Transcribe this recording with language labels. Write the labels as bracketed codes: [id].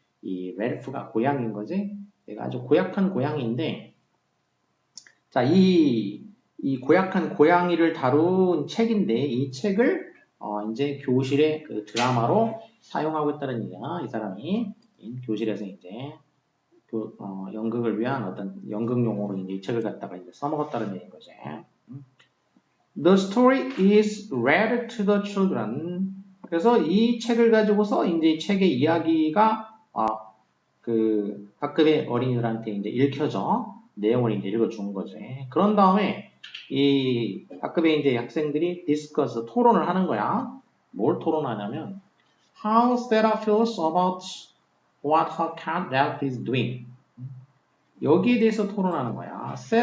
[ko] 이 랄프가 고양이인 거지. 얘가 아주 고약한 고양이인데, 자, 이 고약한 고양이를 다룬 책인데, 이 책을 이제 교실에 그 드라마로 사용하고 있다는 얘기야. 이 사람이 교실에서 이제 연극을 위한 어떤 연극 용어로 이제 이 책을 갖다가 이제 써먹었다는 얘기인 거지. [en] The story is read to the children. [ko] 그래서 이 책을 가지고서 이제 이 책의 이야기가 그 학급의 어린이들한테 이제 읽혀져. 내용을 이제 읽어준 거지. 그런 다음에 이 학급의 이제 학생들이 디스커스 토론을 하는 거야. 뭘 토론하냐면 [en] How Sarah feels about what her cat Ralph is doing. [ko] 여기에 대해서 토론하는 거야.